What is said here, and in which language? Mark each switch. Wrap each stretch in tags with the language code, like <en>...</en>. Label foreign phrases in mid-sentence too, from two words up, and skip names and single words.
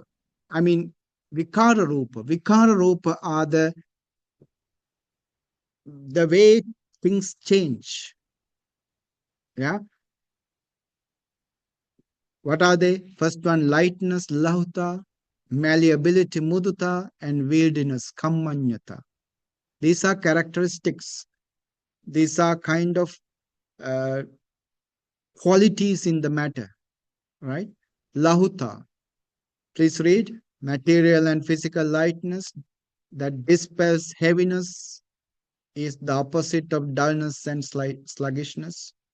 <en>I mean,</en> <pi>vikara rupa. Vikara rupa</pi> <en>are the way things change. Yeah. What are they? First one, lightness, lahuta, malleability, mudita, and wildness, kammanyata. These are characteristics. These are kind of uh, qualities in the matter, right? Lahuta. Please read. Material and physical lightness that dispels heaviness is the opposite of dullness and sluggishness.</en>